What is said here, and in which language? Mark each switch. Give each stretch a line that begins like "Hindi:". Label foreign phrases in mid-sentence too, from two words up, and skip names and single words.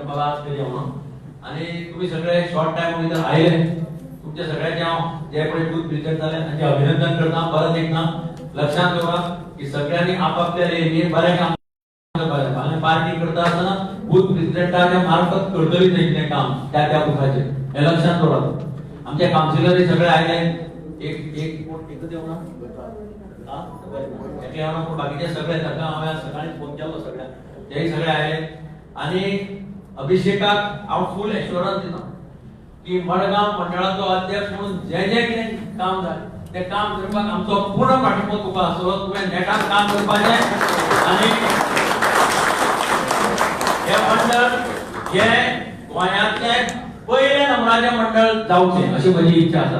Konkani: म्हाका आज करूया म्हणून आनी तुमी सगळे
English: short time
Konkani: भितर आयले तुमच्या सगळ्यांचे हांव जे पळय
English: booth president
Konkani: जाले तांचे अभिनंदन करता परत एकदा लक्षात दवरा की सगळ्यांनी आपापल्या लेणीर बरें काम करपाक जाय पार्टी करता आसतना
English: booth presidentachya
Konkani: मार्फत करतलीच तें काम त्या बुथाचेर हे लक्षात दवरा आमचे कावन्सिलर सगळे आयले एकच येऊ ना हा? बरं.
Marathi: एकल्या येऊ ना, पण बाकीचे सगळे येतात का?
Konkani: हांवें आज सकाळी फोन केलो सगळ्यांक, तेही सगळे आले. आणि अभिषेकाक हांव
English: full assurance
Konkani: दिता की मडगांव मंडळाचो अध्यक्ष म्हणून जें जें कितें काम जाय तें काम करपाक आमचो पूर्ण पाठिंबो तुका आसलो. तुवें नेटान काम करपाचें आणि हे मंडळ हे गोंयांतलें पयले नंबराचें मंडळ जावचें अशी म्हजी इच्छा आसा.